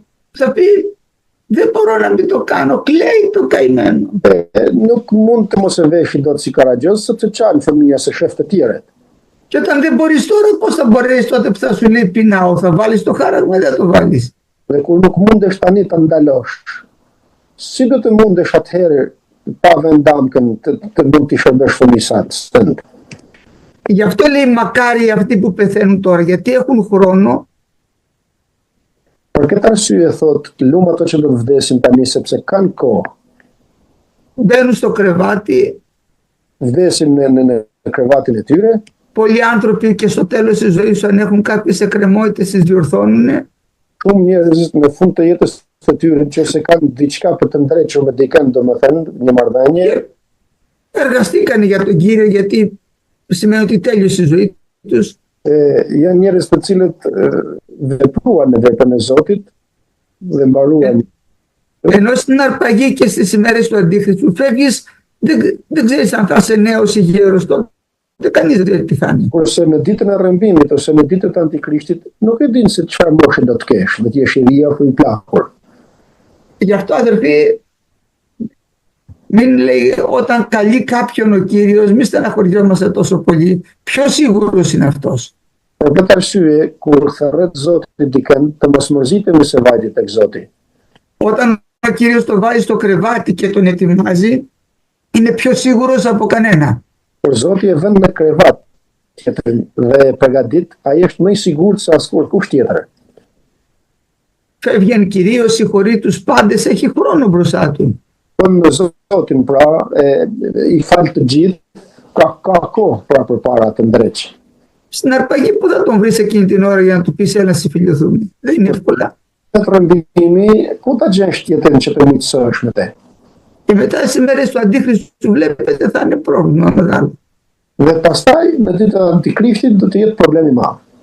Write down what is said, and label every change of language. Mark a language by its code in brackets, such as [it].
[el] Θα πει δεν μπορώ να μην το κάνω, κλαίει το καημένο. [sq] Nuk mund të mos e veshi dot si Karagjoz, sepse çan fëmia se shef të tjerët. [el] Και όταν δεν μπορείς τώρα, πώς θα μπορέσεις τότε που θα σου λέει πεινάω, θα βάλεις το χάραγμα, δεν το βάλεις. [sq] Dhe kur nuk mundesh tani të ndalosh, si do të mundesh atëherë pa vendamkën të mund t'i shërbesh fëmisat stënd. [el] Γι' αυτό λέει μακάρι αυτοί που πεθαίνουν τώρα, γιατί έχουν χρόνο. [sq] Për këtë arsye thot, lum ato që do të vdesin tani sepse kanë kohë. [el] Μπαίνουν στο κρεβάτι. [sq] Vdesin në krevatin e tyre. [el] Πολλοί άνθρωποι και στο τέλος της ζωής σου, αν έχουν κάποιες εκκρεμότητες, τις διορθώνουν. [sq] Shumë njerëz në fund të jetës së tyre nëse kanë diçka për të ndrequr me dikën, domethënë një marrëdhënie. [el] Εργαστήκαν για τον Κύριο, γιατί σημαίνει ότι τέλειωσε η ζωή τους. [sq] Janë njerëz të cilët vepruan në veprën e Zotit dhe mbaruan. [el] Ενώ στην αρπαγή και στις ημέρες του Αντίχριστου φεύγεις, δεν ξέρεις αν θα είσαι νέος ή γέρος τότε. Κανείς δεν ξέρει τι θα είναι. [sq] Kurse në ditën e rrëmbimit ose në ditën e Antikrishtit, nuk e din se çfarë moshe do të kesh, do të jesh i ri apo i plakur. [el] Γι' αυτό, αδερφοί, μην λέει όταν καλεί κάποιον ο Κύριος, μη στεναχωριόμαστε τόσο πολύ. Πιο σίγουρος είναι αυτός. [sq] Për këtë arsye, kur therret Zoti dikën, të mos mërzitemi se vajti tek Zoti. [el] Όταν ο Κύριος το βάζει στο κρεβάτι και τον ετοιμάζει, είναι πιο σίγουρος από κανένα. [sq] Kur Zoti e vën në krevat dhe e përgatit, ai është më i sigurt se askush tjetër. [el] Φεύγει κυρίως, συγχωρεί τους πάντες, έχει χρόνο μπροστά του. [sq] Në Zotin pra, i fal të gjithë, ka kohë pra përpara të ndreqë. [el] Στην αρπαγή που θα τον βρεις εκείνη την ώρα για να του πεις έλα συμφιλιωθούμε. Δεν είναι εύκολα. [sq] Në rrëmbimi, ku ta gjesh tjetrin që të miqësohesh me te? [el] Και μετά στις μέρες του Αντίχριστου βλέπετε θα είναι πρόβλημα μεγάλο. [sq] Dhe pastaj, në ditën e Antikrishtit do të jetë problem i madh.